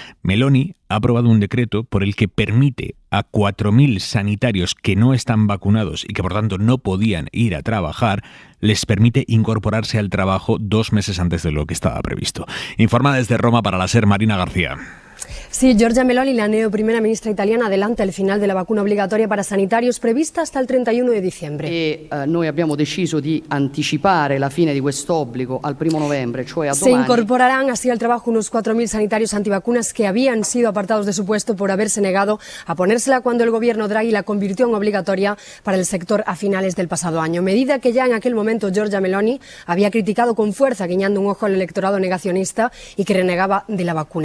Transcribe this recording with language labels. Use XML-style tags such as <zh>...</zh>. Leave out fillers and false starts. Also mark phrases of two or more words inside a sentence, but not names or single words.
<es>Meloni ha aprobado un decreto por el que permite a 4.000 sanitarios que no están vacunados y que por tanto no podían ir a trabajar, les permite incorporarse al trabajo 2 meses antes de lo que estaba previsto. Informa desde Roma para la SER, Marina García. Sí, Giorgia Meloni, la primera ministra italiana, adelanta el final de la vacuna obligatoria para sanitarios prevista hasta el 31 de diciembre.</es> <it>Noi abbiamo deciso di anticipare la fine di questo obbligo al 1 novembre, cioè a domani.</it> <es>Se incorporarán así al trabajo unos 4.000 sanitarios antivacunas que habían sido apartados de su puesto por haberse negado a ponérsela cuando el gobierno Draghi la convirtió en obligatoria para el sector a finales del pasado año. Medida que ya en aquel momento Giorgia Meloni había criticado con fuerza, guiñando un ojo al electorado negacionista y que renegaba de la vacuna.</es>